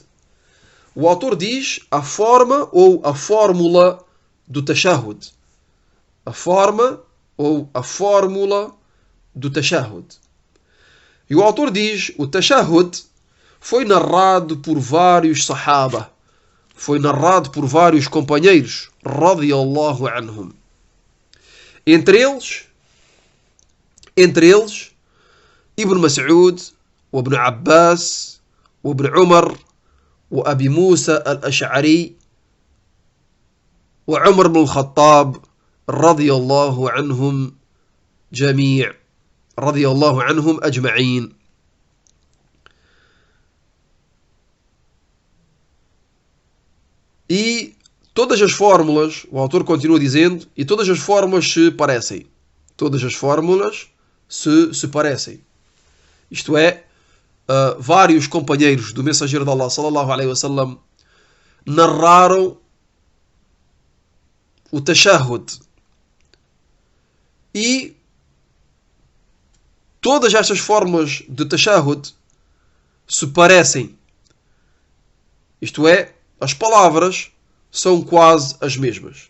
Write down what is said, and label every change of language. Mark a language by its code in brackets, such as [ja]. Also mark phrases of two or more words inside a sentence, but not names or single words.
[pt] O autor diz a forma ou a fórmula do Tashahhud. A forma ou a fórmula do Tashahhud. E o autor diz o Tashahhud foi narrado por vários Sahaba. Foi narrado por vários companheiros [ar] رضي الله عنهم. [pt] Entre eles Ibn Mas'ud, o Ibn Abbas, o Ibn Umar, o Abi Musa al-Ash'ari, o Umar ibn al-Khattab, [ar] رضي الله عنهم جميع', رضي الله عنهم أجمعين. [pt] E todas as fórmulas, o autor continua dizendo, e todas as fórmulas se parecem. Todas as fórmulas se parecem. Isto é, vários companheiros do mensageiro de Allah [ar] صلى الله عليه وسلم [pt] narraram o tashahhud. E todas estas fórmulas de tashahhud se parecem. Isto é, as palavras são quase as mesmas.